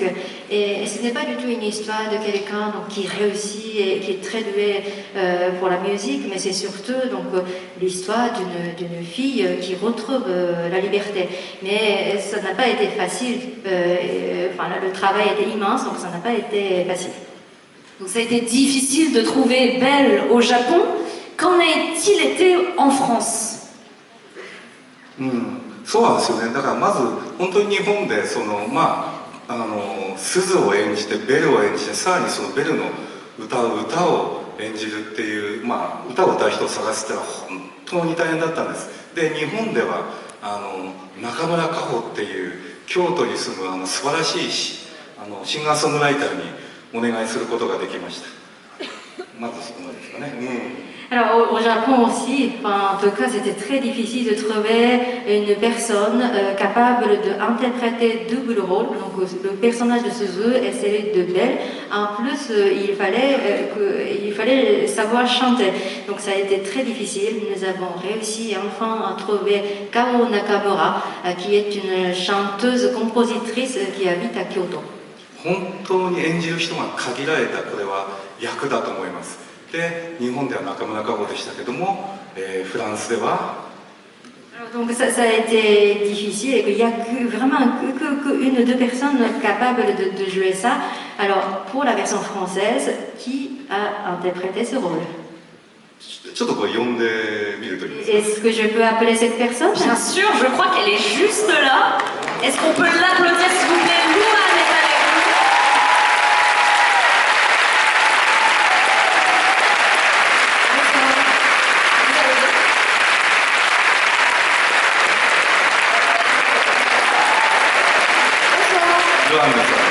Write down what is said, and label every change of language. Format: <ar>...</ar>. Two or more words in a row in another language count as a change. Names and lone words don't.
<fr>Et ce n'est pas du tout une histoire de quelqu'un qui réussit et qui est très doué pour la musique, mais c'est surtout l'histoire d'une fille qui retrouve la liberté. Mais ça n'a pas été facile, le travail était immense, donc ça n'a pas été facile. Donc ça a été difficile de trouver Belle au Japon. Qu'en a-t-il été en France?</fr> <ja>そうなんですよね。だからまず本当に日本で鈴を演じてベルを演じて、さらにそのベルの歌う歌を演じるっていう、歌を歌う人を探すっていうのは本当に大変だったんです。で日本では中村佳穂っていう京都に住む素晴らしいシンガーソングライターにお願いすることができました。まずそこまでですかね。</ja> <fr>Alors au Japon aussi, en tout cas c'était très difficile de trouver une personne capable d'interpréter double rôle, donc le personnage de Suzu et celui de Belle. En plus il fallait savoir chanter, donc ça a été très difficile. Nous avons réussi enfin à trouver Kao Nakamura, qui est une chanteuse compositrice qui habite à Kyoto.</fr> <ja>本当に演じる人が限られたこれは役だと思います。で日本では中村佳穂でしたけども、フランスでは</ja> <fr>Donc ça a été difficile et qu'il n'y a vraiment qu'une ou deux personnes capables de jouer ça. Alors pour la version française, qui a interprété ce rôle?</fr> <ja>ちょっとこう呼んでみるといいですか。</ja> <fr>Est-ce que je peux appeler cette personne? Bien sûr, je crois qu'elle est juste là. Est-ce qu'on peut l'applaudir s'il vous plaît? Louane est avec nous.</fr> <ja>Louane です。</ja>